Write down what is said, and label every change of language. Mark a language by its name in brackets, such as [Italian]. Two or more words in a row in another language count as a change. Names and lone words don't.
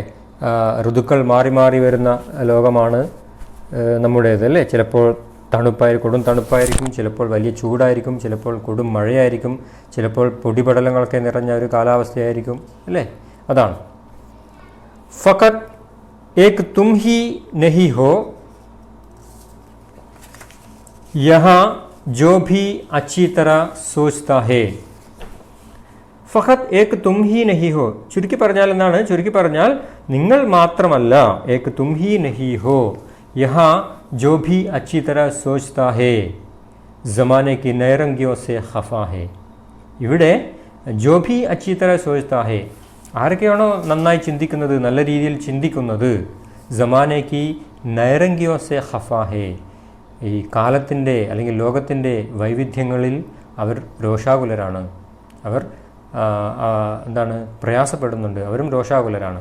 [Malayalam] ഋതുക്കൾ മാറി മാറി വരുന്ന ലോകമാണ് നമ്മുടേത് അല്ലേ. ചിലപ്പോൾ കൊടും തണുപ്പായിരിക്കും, ചിലപ്പോൾ വലിയ ചൂടായിരിക്കും, ചിലപ്പോൾ കൊടും മഴയായിരിക്കും, ചിലപ്പോൾ പൊടിപടലങ്ങളൊക്കെ നിറഞ്ഞ ഒരു കാലാവസ്ഥയായിരിക്കും അല്ലേ. [Hindi] അതാണ് ഫഖത് एक तुम ही नहीं हो, यहाँ जो भी अच्छी तरह सोचता है. फ़क़त एक तुम ही नहीं हो, [Malayalam] ചുരുക്കി പറഞ്ഞാൽ എന്താണ്? ചുരുക്കി പറഞ്ഞാൽ നിങ്ങൾ മാത്രമല്ല. [Hindi] एक तुम ही नहीं हो, यहाँ जो भी अच्छी तरह सोचता है, ज़माने की नैरंगियों से ख़फ़ा है. [Malayalam] ഇവിടെ [Hindi] जो भी अच्छी तरह सोचता है, [Malayalam] ആരൊക്കെയാണോ നന്നായി ചിന്തിക്കുന്നത്, നല്ല രീതിയിൽ ചിന്തിക്കുന്നത്, ജമാനയ്ക്ക് [Hindi] नैरंगियों से ख़फ़ा है, [Malayalam] ഈ കാലത്തിൻ്റെ അല്ലെങ്കിൽ ലോകത്തിൻ്റെ വൈവിധ്യങ്ങളിൽ അവർ രോഷാകുലരാണ്, അവർ എന്താണ് പ്രയാസപ്പെടുന്നുണ്ട്, അവരും രോഷാകുലരാണ്.